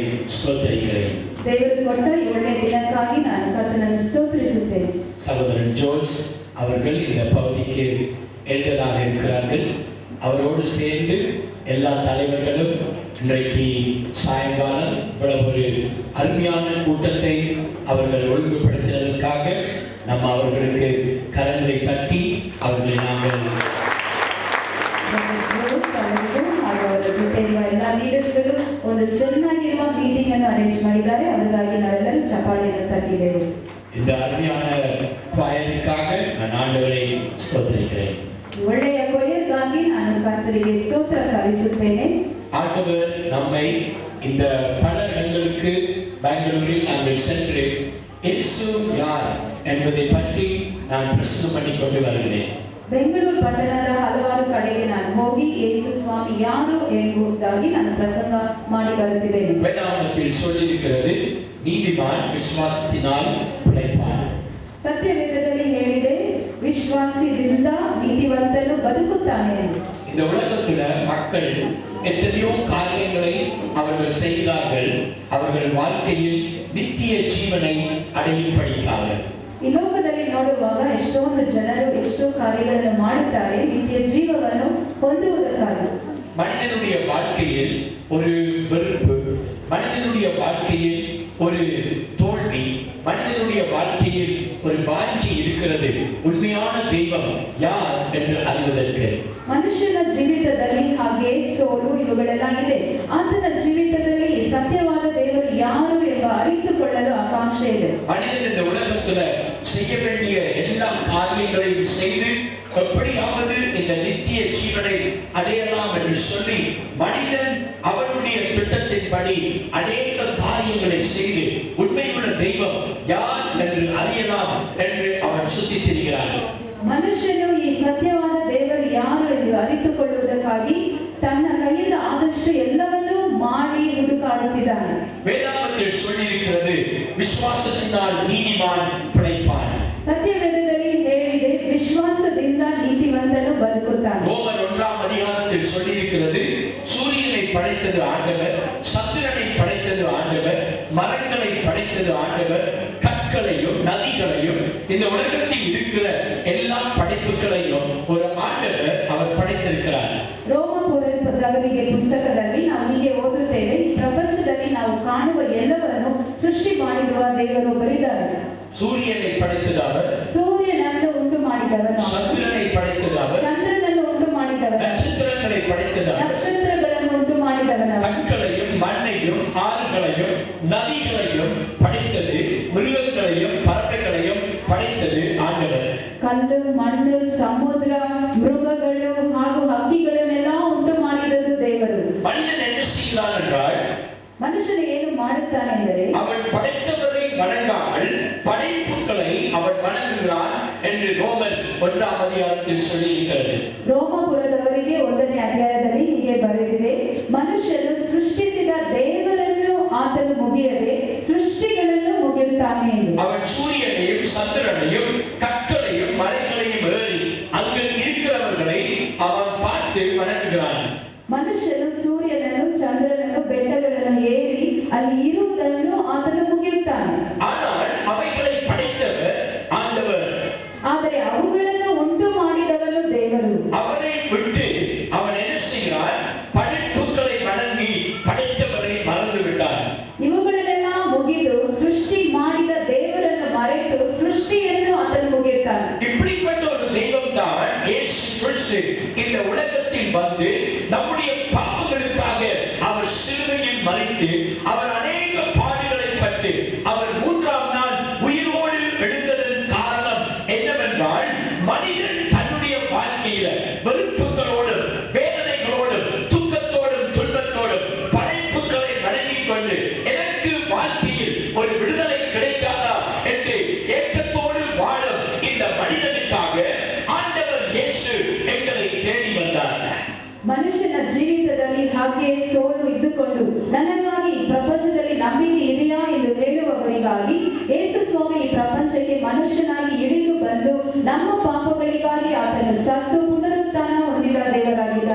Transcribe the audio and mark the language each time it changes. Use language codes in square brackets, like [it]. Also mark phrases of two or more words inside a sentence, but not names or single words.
[ta] ಸ್ತೋತ್ರಿக்கிறேன். [kn] ದೇವರು ಕೊಟ್ಟ ಈ ಒಳ್ಳೆಯ ದಿನಕ್ಕಾಗಿ ನಾನು ಕರ್ತನನ್ನು ಸ್ತೋತ್ರಿಸುತ್ತೇನೆ. [ta] சகோதரன் ஜோஸ் அவர்கள் இந்த பகுதிக்கு எல்டராக இருக்கிறார்கள். அவரோடு சேர்ந்து எல்லா தலைவர்களும் இன்றைக்கு சாயங்காலம் இவ்வளவு ஒரு அருமையான கூட்டத்தை அவர்கள் ஒழுங்குபடுத்தினதற்காக நம்ம அவர்களுக்கு கரங்களை தட்டி அவர்களை நாங்கள் [kn] ಹಾಗೂ ಅವರ ಜೊತೆ ಇರುವ ಎಲ್ಲ ಲೀಡರ್ಸ್ಗಳು ಒಂದು ಚೆನ್ನಾಗಿರುವ ಮೀಟಿಂಗ್ ಅನ್ನು ಅರೇಂಜ್ ಮಾಡಿದ್ದಾರೆ. ಅವರಿಗಾಗಿ ನಾವೆಲ್ಲರೂ ಚಪ್ಪಾಳೆಯನ್ನು ತಟ್ಟಿದ್ದೇವೆ. [ta] இந்த அருமையான குவாயருக்காக நான் ஆண்டவரை ஸ்தோத்திரிக்கிறேன். [kn] ಒಳ್ಳೆಯ ಕೊಯ್ಯಗಾಗಿ ನಾನು ಕರ್ತರಿಗೆ ಸ್ತೋತ್ರ ಸಲ್ಲಿಸುತ್ತೇನೆ. [ta] ஆண்டவர் நம்மை இந்த பல இடங்களுக்கு பெங்களூரில் நாங்கள் சென்று இயேசு யார் என்பதை பற்றி நான் பிரசங்கம் பண்ணி கொண்டு வருகிறேன். [kn] ಬೆಂಗಳೂರು ಪಟ್ಟಣದ ಹಲವಾರು ಕಡೆಗೆ ನಾನು ಹೋಗಿ ಯೇಸು ಸ್ವಾಮಿ ಯಾರು ಎಂಬುದಾಗಿ ನಾನು ಪ್ರಸಂಗ ಮಾಡಿ ಬರುತ್ತಿದ್ದೇನೆ. [ta] வேதாகமத்தில் சொல்லியிருக்கிறது, நீதிமான் விசுவாசத்தினால் பிழைப்பான். [kn] ಸತ್ಯವೇದದಲ್ಲಿ ಹೇಳಿದೆ, ವಿಶ್ವಾಸದಿಂದ ನೀತಿವಂತನು ಬದುಕುತ್ತಾನೆ ಎಂದು. [ta] இந்த உலகத்துல மக்கள் எத்தனையோ காரியங்களை அவர்கள் செய்கிறார்கள். அவர்கள் வாழ்க்கையில் நித்திய ஜீவனை அடையும்படிக்காக. [kn] ಈ ಲೋಕದಲ್ಲಿ ನೋಡುವಾಗ ಎಷ್ಟೊಂದು ಜನರು ಎಷ್ಟೋ ಕಾರ್ಯಗಳನ್ನು ಮಾಡುತ್ತಾರೆ ನಿತ್ಯ ಜೀವವನ್ನು ಹೊಂದುವುದಕ್ಕಾಗಿ. [ta] மனிதனுடைய வாழ்க்கையில் ஒரு வெறுப்பு, மனிதனுடைய வாழ்க்கையில் ஒரு தோல்வி, மனிதனுடைய வாழ்க்கையில் ஒரு வாஞ்சி இருக்கிறது. உண்மையான தெய்வம் யார் என்று அறிவதற்கு [kn] ಮನುಷ್ಯನ ಜೀವಿತದಲ್ಲಿ ಹಾಗೆ ಸೋಲು ಇವುಗಳೆಲ್ಲ ಇದೆ. ಆತನ ಜೀವಿತದಲ್ಲಿ ಸತ್ಯವಾದ ದೇವರು ಯಾರು ಎಂಬ ಅರಿತುಕೊಳ್ಳಲು ಆಕಾಂಕ್ಷೆ ಇದೆ. [ta] மனிதன் இந்த உலகத்துல செய்ய வேண்டிய எல்லா காரியங்களையும் செய்து எப்படியாவது இந்த நித்திய ஜீவனை அடையலாம் என்று சொல்லி மனிதன் அவனுடைய திட்டத்தின்படி அநேக காரியங்களை செய்து உண்மையுள்ள தெய்வம் யார் என்று அறியலாம் என்று அவன் சுத்தித் திரிகிறான். [kn] ಮನುಷ್ಯನು ಈ ಸತ್ಯವಾದ ದೇವರು ಯಾರು ಎಂದು ಅರಿತುಕೊಳ್ಳುವುದಕ್ಕಾಗಿ ತನ್ನ ಕೈಯಿಂದ ಆದಷ್ಟು ಎಲ್ಲವನ್ನೂ ಮಾಡಿ ಹುಡುಕಾಡುತ್ತಿದ್ದಾನೆ. [ta] வேதாகமத்தில் சொல்லியிருக்கிறது, விசுவாசத்தினால் நீதிமான் பிழைப்பான். [kn] ಸತ್ಯವೇದದಲ್ಲಿ ಹೇಳಿದೆ, ವಿಶ್ವಾಸದಿಂದ ನೀತಿವಂತನು ಬದುಕುತ್ತಾನೆ. [ta] ரோமர் 1ஆம் அதிகாரத்தில் சொல்லியிருக்கிறது, சூரியனை படைத்தது ஆண்டவர், சந்திரனை படைத்தது ஆண்டவர், மரங்களை படைத்தது ஆண்டவர், கற்களையும் நதிகளையும் இந்த உலகத்தில் இருக்கிற எல்லா படைப்புகளையும் ஒரு ஆண்டவர் அவர் படைத்திருக்கிறார். [kn] ರೋಮಪುರದವರಿಗೆ ಪುಸ್ತಕದಲ್ಲಿ ನಾವು ಹೀಗೆ ಓದುತ್ತೇವೆ, ಈ ಪ್ರಪಂಚದಲ್ಲಿ ನಾವು ಕಾಣುವ ಎಲ್ಲವನ್ನು ಸೃಷ್ಟಿ ಮಾಡಿರುವ ದೇವರೊಬ್ಬರಿದ್ದಾರೆ. [ta] சூரியனை படைத்தது அவர், [kn] ಸೂರ್ಯನನ್ನು ಉಂಟು ಮಾಡಿದವನು, [ta] சந்திரனை படைத்தது அவர், [kn] ಚಂದ್ರನನ್ನು ಉಂಟು ಮಾಡಿದವನು, [ta] நட்சத்திரங்களை படைத்தது அவர், [kn] ನಕ್ಷತ್ರಗಳನ್ನು ಉಂಟು ಮಾಡಿದವನು, [ta] கற்களையும் மண்ணையும் ஆறுகளையும் நதிகளையும் படைத்தது, மிருகங்களையும் பறவைகளையும் படைத்தது ஆண்டவர். [kn] ಕಲ್ಲು ಮಣ್ಣು ಸಮುದ್ರ ಮೃಗಗಳು ಹಾಗೂ ಹಕ್ಕಿಗಳನ್ನೆಲ್ಲ ಉಂಟು ಮಾಡಿದದ್ದು ದೇವರು. [ta] மனிதன் என்ன செய்கிறான் என்றால், [kn] ಮನುಷ್ಯನು ಏನು ಮಾಡುತ್ತಾನೆಂದರೆ [ta] அவன் படைத்தவரை வணங்காமல் படைப்புகளை அவன் வணங்குகிறான் என்று ரோமர் 1ஆம் அதிகாரத்தில் சொல்லியிருக்கிறது. [kn] ರೋಮಪುರದವರಿಗೆ 1ನೇ ಅಧ್ಯಾಯದಲ್ಲಿ ಹೀಗೆ ಬರೆದಿದೆ, ಮನುಷ್ಯನು ಸೃಷ್ಟಿಸಿದ ದೇವರನ್ನು ಆತನು ಮುಗಿಯದೆ ಸೃಷ್ಟಿಗಳನ್ನು ಮುಗಿಯುತ್ತಾನೆ ಎಂದು. [ta] அவன் சூரியனையும் சந்திரனையும் கற்களையும் மலைகளையும் ஏறி அங்கு இருக்கிறவர்களை அவன் பார்த்து வணங்குகிறான். [kn] ಮನುಷ್ಯನು ಸೂರ್ಯನನ್ನು ಚಂದ್ರನನ್ನು ಬೆಟ್ಟಗಳನ್ನು ಏರಿ ಅಲ್ಲಿ ಇರುವುದನ್ನು ಆತನು ಮುಗಿಯುತ್ತಾನೆ. [ta] ஆனால் அவைகளை படைத்தவர் ஆண்டவர். [kn] ಆದರೆ ಅವುಗಳನ್ನು ಉಂಟು ಮಾಡಿದವನು ದೇವರು. [ta] அவரை விட்டு அவன் என்ன செய்கிறான்? படைப்புகளை வணங்கி படைத்தவரை மறந்து விட்டான். [kn] ಇವುಗಳನ್ನೆಲ್ಲ ಮುಗಿದು ಸೃಷ್ಟಿ ಮಾಡಿದ ದೇವರನ್ನು ಮರೆತು ಸೃಷ್ಟಿಯನ್ನು ಆತನು ಮುಗಿಯುತ್ತಾನೆ. [ta] இப்படிப்பட்ட ஒரு தெய்வம் தான் இயேசு கிறிஸ்து இந்த உலகத்தில் வந்து நம்முடைய பாவங்களுக்காக அவர் சிலுவையில் மரித்து அவர் அநேக பாடுகளை பட்டு அவர் 3ஆம் நாள் உயிரோடு எழுந்ததன் காரணம் என்னவென்றால், மனிதன் தன்னுடைய வாழ்க்கையில வெறுப்புகளோடும் வேதனைகளோடும் துக்கத்தோடும் துன்பத்தோடும் படைப்புகளை வணங்கிக் கொண்டு எனக்கு வாழ்க்கையில் ஒரு விடுதலை கிடைக்காதா என்று ஏக்கத்தோடு வாழும் இந்த மனிதனுக்காக ஆண்டவர் இயேசு எங்களை தேடி வந்தார். [kn] ಮನುಷ್ಯನ ಜೀವಿತದಲ್ಲಿ ಹಾಗೆ ಸೋಲು ಇದ್ದುಕೊಂಡು ನನಗಾಗಿ ಈ ಪ್ರಪಂಚದಲ್ಲಿ ನಂಬಿಕೆ ಇದೆಯಾ ಎಂದು ಹೇಳುವವರಿಗಾಗಿ ಯೇಸು ಸ್ವಾಮಿ ಈ ಪ್ರಪಂಚಕ್ಕೆ ಮನುಷ್ಯನಾಗಿ ಇಳಿದು ಬಂದು ನಮ್ಮ ಪಾಪಗಳಿಗಾಗಿ ಆತನು ಸತ್ತು ಪುನರುತ್ಥಾನ ಹೊಂದಿದ ದೇವರಾಗಿದ್ದಾರೆ.